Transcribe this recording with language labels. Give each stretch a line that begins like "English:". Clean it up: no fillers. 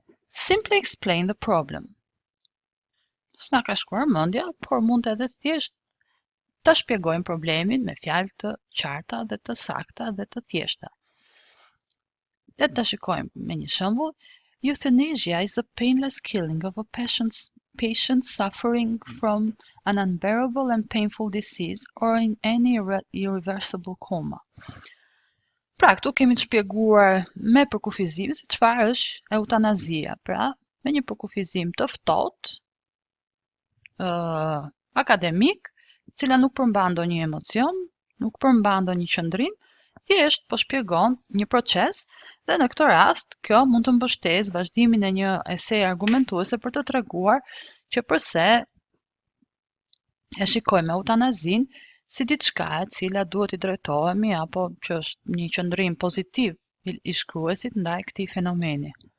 English: Simply explain the problem.
Albanian: S'na ka shkuar mendja, por mund edhe thjesht ta shpjegojmë problemin me fjalë të qarta dhe të sakta dhe të thjeshta. Le ta shikojmë me një shembull.
English: Euthanasia is the painless killing of a patient suffering from an unbearable and painful disease or in any irreversible coma.
Albanian: Pra, këtu kemi të shpjeguar me përkufizim se çfarë është eutanazia. Pra, me një përkufizim të ftohtë, akademik, cila nuk përmban ndonjë emocion, nuk përmban ndonjë qëndrim, thjesht po shpjegon një proces dhe në këtë rast kjo mund të mbështesë vazhdimin e një esej argumentuese për të treguar që përse e shikojmë eutanazin si diçka e cila duhet i drejtohemi apo që është një qëndrim pozitiv i shkruesit ndaj këtij fenomeni.